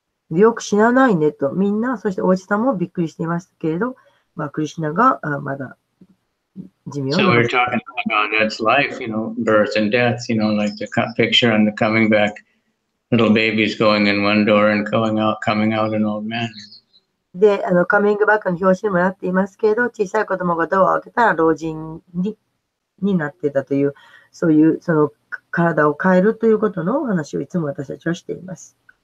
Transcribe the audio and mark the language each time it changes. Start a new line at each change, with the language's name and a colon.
Japanese: よく死なないねと、みんな、そしておじさんもびっくりしていましたけれど、まあ、クリシュナがまだ寿命を
English: So we're talking about that's life, you know, birth and death, you know, like the picture on the coming back, little babies going in one door and coming out an old man.
Japanese: で、カミングバックの表紙にもなっていますけれど、小さい子供がドアを開けたら老人になっていたという、そういうその体を変えるということのお話をいつも私たちはしています。